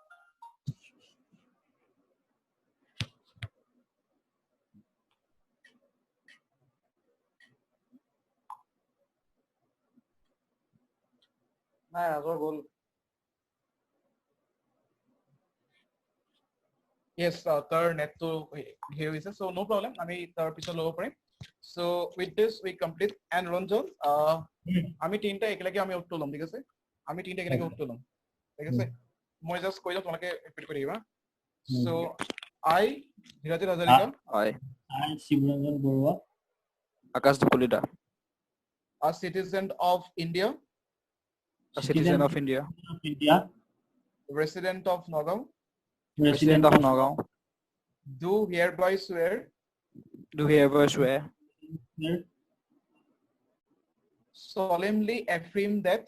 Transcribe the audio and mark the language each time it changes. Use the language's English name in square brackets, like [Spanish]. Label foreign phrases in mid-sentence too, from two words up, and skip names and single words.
[Assamese] নাই ৰাজৰ গ'ল yes তাৰ নেটটো হেৰি হৈছে [English] so no problem [Assamese] আমি তাৰ পিছত ল'ব পাৰিম [English] so with this we complete and [Assamese] ৰঞ্জন আমি তিনটা একেলগে আমি উত্তৰ ল'ম ঠিক আছে আমি তিনটা একেলগে উত্তৰ ল'ম ঠিক আছে মই জাষ্ট কৈ দিওঁ তোমালোকে ৰিপিট কৰি দিবা [English] so I [Assamese] ধীৰাজে হাজৰিকা হয় আই শিৱৰঞ্জন বৰুৱা আকাশদীপ কলিতা [English] a citizen of India citizen of India India resident of Nagaon resident of Nagaon do hereby swear do hereby swear solemnly affirm that